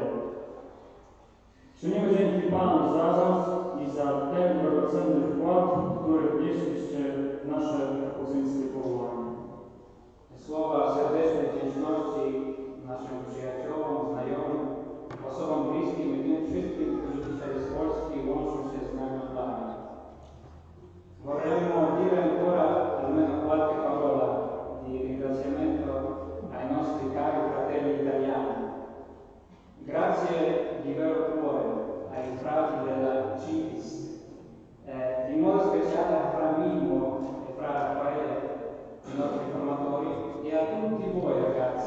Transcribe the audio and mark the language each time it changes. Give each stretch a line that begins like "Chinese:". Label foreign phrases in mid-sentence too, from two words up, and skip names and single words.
Polish: Czynimy dzięki Panu za Was i za ten drogocenny wkład, który wnieśliście w nasze kapucyńskie powołanie. Słowa serdecznej wdzięczności naszym przyjaciołom, znajomym, osobom bliskim i tym wszystkim, którzy dzisiaj z Polski łączą się z nami online.
Italian: Vorremmo dire ancora almeno qualche parola di ringraziamento ai nostri cari fratelli italiani. Grazie di vero cuore ai frati della CIVIS, in modo speciale a Fra Mimmo e Fra Raffaele, i nostri formatori, e a tutti voi ragazzi.